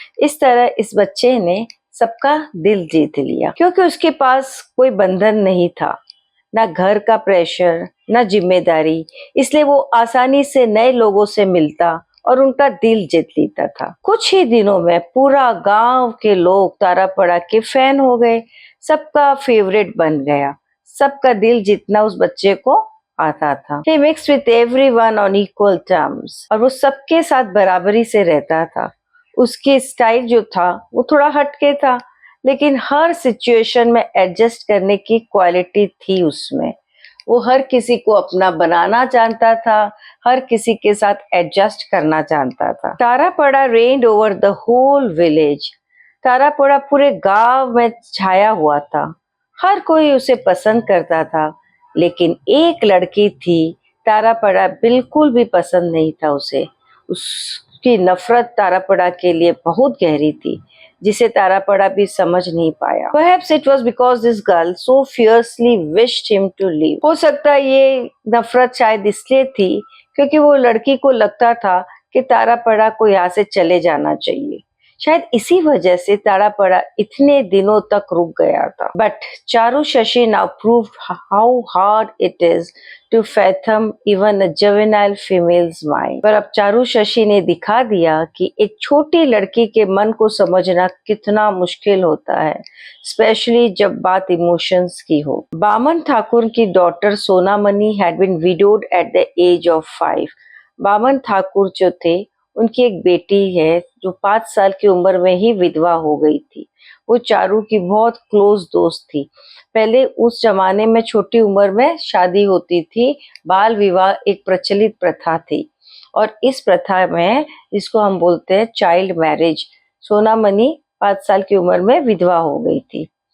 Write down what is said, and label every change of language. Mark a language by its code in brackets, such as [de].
[hi] इस तरह इस बच्चे ने सबका दिल जीत लिया, क्योंकि उसके पास कोई बंधन नहीं था, ना घर का प्रेशर, ना जिम्मेदारी। इसलिए वो आसानी से नए लोगों से मिलता और उनका दिल जीत लेता था। कुछ ही दिनों में पूरा गांव के लोग तारापड़ा के फैन हो गए। सबका फेवरेट बन गया। सबका दिल जीतना उस बच्चे को आता था। [en] He mixed with everyone on equal terms। [hi] और वो सबके साथ बराबरी से रहता था। उसकी स्टाइल जो था वो थोड़ा हटके था, लेकिन हर सिचुएशन में एडजस्ट करने की क्वालिटी थी उसमें। वो हर किसी को अपना बनाना जानता था, हर किसी के साथ एडजस्ट करना जानता था। [en] Tarapada reigned over the whole village। [hi] तारापड़ा पूरे गांव में छाया हुआ था। हर कोई उसे पसंद करता था, लेकिन एक लड़की थी, तारापड़ा बिल्कुल भी पसंद नहीं था उसे। उसकी नफरत तारापड़ा के लिए बहुत गहरी थी, जिसे तारापड़ा भी समझ नहीं पाया। [en] Perhaps it was because this girl so fiercely wished him to leave। [hi] हो सकता है ये नफरत शायद इसलिए थी क्योंकि वो लड़की को लगता था कि तारापड़ा को यहाँ से चले जाना चाहिए। शायद इसी वजह से तारापड़ा इतने दिनों तक रुक गया था। [en] But Charu Shashi now proved how hard it is to fathom even a juvenile female's mind। [hi] पर अब चारू शशि ने दिखा दिया कि एक छोटी लड़की के मन को समझना कितना मुश्किल होता है, स्पेशली जब बात इमोशंस की हो। [en] बामन ठाकुर की daughter Sonamani had been widowed at the age of 5। [hi] बामन ठाकुर जो थे, उनकी एक बेटी है जो 5 साल की उम्र में ही विधवा हो गई थी। वो चारू की बहुत क्लोज दोस्त थी। पहले उस जमाने में छोटी उम्र में शादी होती थी, बाल विवाह एक प्रचलित प्रथा थी, और इस प्रथा में, जिसको हम बोलते हैं चाइल्ड मैरिज, सोनामणि 5 साल की उम्र में विधवा हो गई थी।